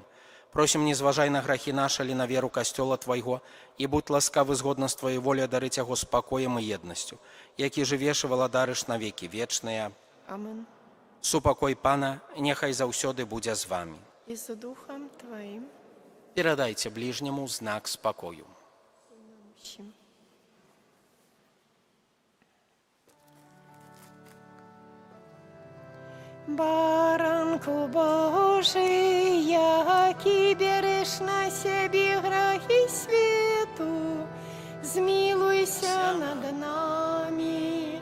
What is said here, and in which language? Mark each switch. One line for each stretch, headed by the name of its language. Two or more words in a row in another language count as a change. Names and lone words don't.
Belarusian: Просім, не зважай на грахі нашы, але на веру касцёла Твайго, і будь ласкавы згодна з Тваёй волі дарыць яго спакоем і еднасцю, які жывеш і валадарыш навекі вечныя. Амен. Супакой Пана няхай заўсёды будзе з вамі.
Ukrainian: І з Духом Твоим.
Belarusian: Перадайце бліжняму знак спакою.
Ukrainian: Всім. Баранку Божий, який береш на себе грехи світу, змилуйся над нами.